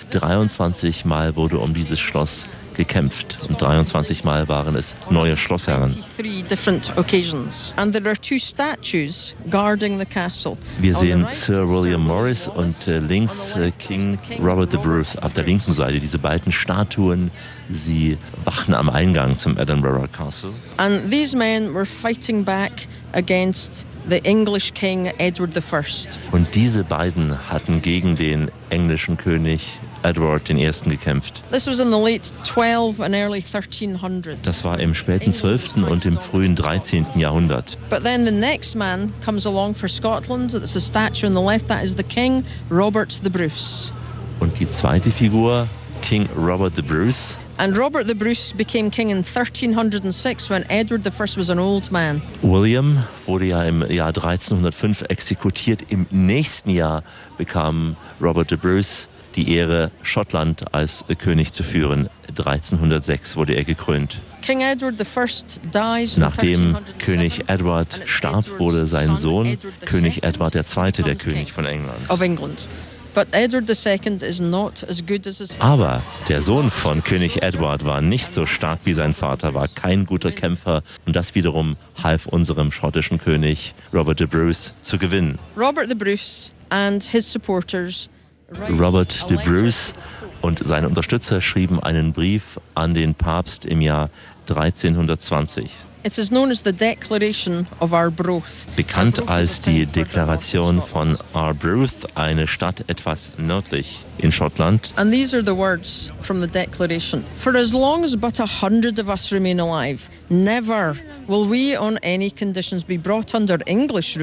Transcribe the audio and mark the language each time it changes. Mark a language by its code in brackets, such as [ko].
[de] 23 Mal wurde um dieses Schloss gekämpft und 23 Mal waren es neue Schlossherren. Wir sehen Sir William Morris und links King Robert the Bruce auf der linken Seite. Diese beiden Statuen, sie wachen am Eingang zum Edinburgh Castle. [en] And these men were fighting back against the English King Edward I. [de] Und diese beiden hatten gegen den englischen König Edward I. gekämpft. [en] This was in the late 12 and early 1300s. [de] Das war im späten 12. und im frühen 13. Jahrhundert. [en] But then the next man comes along for Scotland. It's a statue on the left. That is the King Robert the Bruce. [de] Und die zweite Figur, King Robert the Bruce. [en] And Robert the Bruce became king in 1306 when Edward I was an old man. [de] William wurde ja im Jahr 1305 exekutiert. Im nächsten Jahr bekam Robert the Bruce die Ehre, Schottland als König zu führen. 1306 wurde er gekrönt. [en] King Edward I dies. [de] Nachdem König Edward starb, wurde sein Sohn König Edward II, der König von England. [en] Of England. But Edward II is not as good as his. [de] Aber der Sohn von König Edward war nicht so stark wie sein Vater, war kein guter Kämpfer. Und das wiederum half unserem schottischen König Robert the Bruce zu gewinnen. [en] Robert the Bruce and his supporters. [de] Robert the Bruce und seine Unterstützer schrieben einen Brief an den Papst im Jahr 1320. [en] It is known as the Declaration of Arbroath. [de] Bekannt als die Deklaration von Arbroath, eine Stadt etwas nördlich in Schottland. [en] And these are the words from the Declaration. For as long as but 100 of us remain alive, never will we on any conditions be brought under English rule.